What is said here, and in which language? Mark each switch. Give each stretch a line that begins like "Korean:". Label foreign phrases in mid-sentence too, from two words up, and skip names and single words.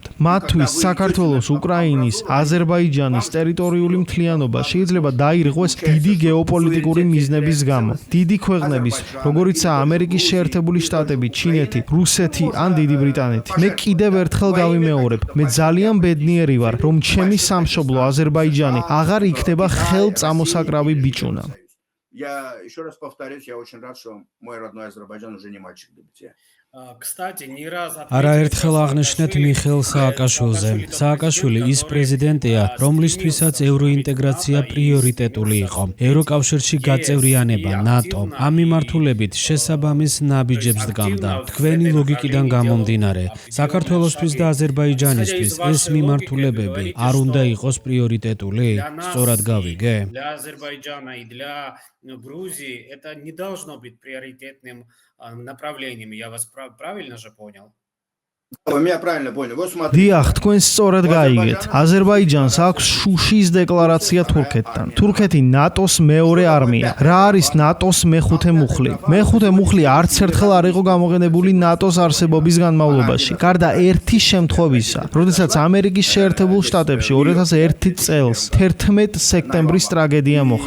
Georgian: მათთვის საქართველოს, უკრაინის, აზერბაიჯანის ტერიტორიული მთლიანობა შეიძლება დაირღვეს დიდი გეოპოლიტიკური მიზნების გამო. დიდი ქვეყნების, როგორიცაა ამერიკის შეერთებული შტატები, ჩინეთი, რუსეთი ან დიდი ბრიტანეთი. მე კიდევ ერთხელ გავიმეორებ, მე ძალიან ბედნიერი ვარ, რომ ჩემი სამშობლო აზერბაიჯანი აღარ იქნება ხელწამოსაკრავი ბიჭუნა.
Russian: Я еще раз повторюсь, я очень рад, что мой родной Азербайджан уже не мальчик для битья.
Georgian: არაერთხელ აღნიშნეთ მიხეილ სააკაშვილზე. სააკაშვილი ის პრეზიდენტია, რომლისთვისაც ევროინტეგრაცია პრიორიტეტული იყო. ევროკავშირში გაწევრიანება, ნატო. ამ მიმართულებით შესაბამის ნაბიჯებს დგამდა. თქვენი ლოგიკიდან გამომდინარე, საქართველოსთვის და აზერბაიჯანისთვის ეს მიმართულებები არ უნდა იყოს პრიორიტეტული? სწორად გავიგე?
Russian: Для Азербайджана и для Грузии это не должно быть приоритетным направлением. Я вас правильно же понял? Вы меня правильно поняли. Вот смотрите.
Georgian: დიახ, თქვენ სწორად გაიგეთ. აზერბაიჯანს აქვს შუშის დეკლარაცია თურქეთთან. თურქეთი ნატოს მეორე არმია. რა არის ნატოს მეხუთე მუხლი? მეხუთე მუხლი არც ერთხელ არ იყო გამოყენებული ნატოს არსებობის განმავლობაში. გარდა ერთი შემთხვევისა, როდესაც ამერიკის შეერთებულ შტატებში 2001 წელს 11 სექტემბრის ტრაგედია მოხდა.